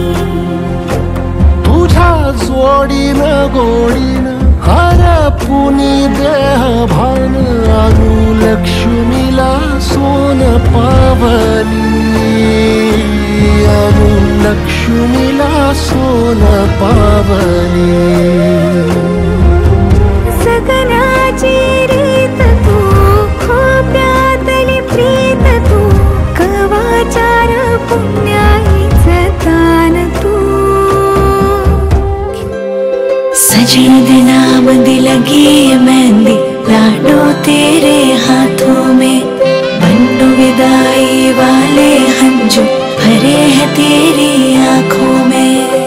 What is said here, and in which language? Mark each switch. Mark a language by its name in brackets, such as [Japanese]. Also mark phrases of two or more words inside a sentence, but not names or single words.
[Marathi] तुझ्या जोडीन गोडीन हरपुनी देह भान आणू लक्ष्मीला सोन पावली आणू लक्ष्मीला सोन पावली सगनाची रीत तू खोप्यातली प्रीत तू कवाचार पुण्याईचं दान तू [Hindi] सजे दिना बंदी लगी मेहंदी लाडो तेरे हाथों में बन्नो विदाई वाले हंजू भरे हैं तेरी आंखों में